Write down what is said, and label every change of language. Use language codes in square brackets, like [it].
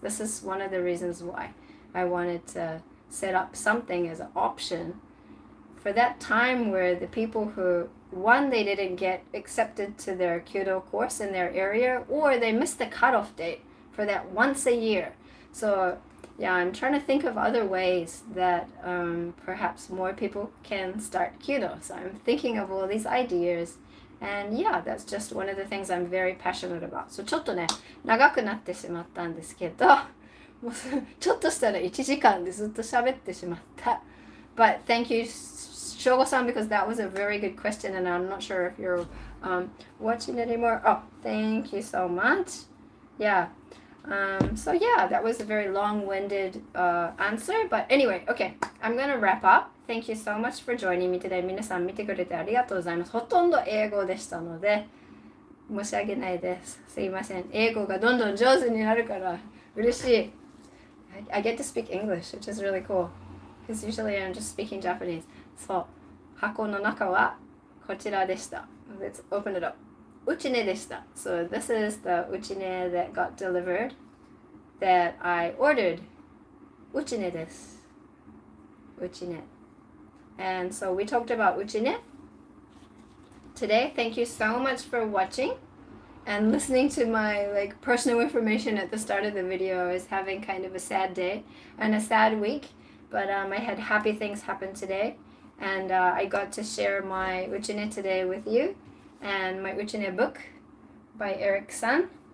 [en] This is one of the reasons why I wanted to set up something as an option for that time where the people who, one, they didn't get accepted to their kyudo course in their area, or they missed the cutoff date for that once a year. So yeah, I'm trying to think of other ways that perhaps more people can start kyudo. So I'm thinking of all these ideas, and yeah, that's just one of the things I'm very passionate about. So [ja] ちょっとね、長くなってしまったんですけど、もうちょっとしたら1時間でずっと喋ってしまった。 [en] But thank you, Shogo-san, because that was a very good question, and I'm not sure if you're watching anymore. Oh, thank you so much. Yeah. So yeah, that was a very long-winded answer, but anyway, okay, I'm gonna wrap up. Thank you so much for joining me today. [ja] 皆さん見てくれてありがとうございます。ほとんど英語でしたので、申し訳ないです。すいません。英語がどんどん上手になるから嬉しい。 [en] I get to speak English, which is really cool. Because usually I'm just speaking Japanese. [ja] そう。箱の中はこちらでした。 [en] Let's open it up. Uchine [ja] でした。 [en] So this is the uchine that got delivered that I ordered. Uchine [ja] です。 [en] Uchine. And so we talked about uchine today. Thank you so much for watching and listening to my like personal information at the start of the video. I was having kind of a sad day and a sad week, but I had happy things happen today, and I got to share my uchine today with you and my uchine book by Eric Shahan.